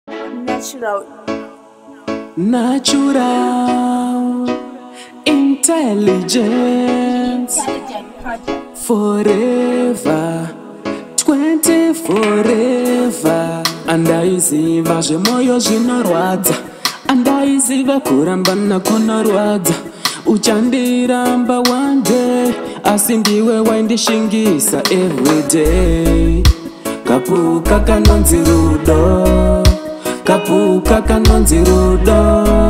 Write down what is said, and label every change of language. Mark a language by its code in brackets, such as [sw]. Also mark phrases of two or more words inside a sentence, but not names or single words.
[en] Natural. Natural intelligence. Intelligent project. Forever. Twenty forever. [sn] Andaiziva zvemoyo zvinorwadza. Andaiziva kurambana kunorwadza. Uchandiramba [en] one day, [sn] asi ndiwe waindishingisa [en] every day. [sn] Kapuka kanonzi rudo, kapuka kanonzi rudo.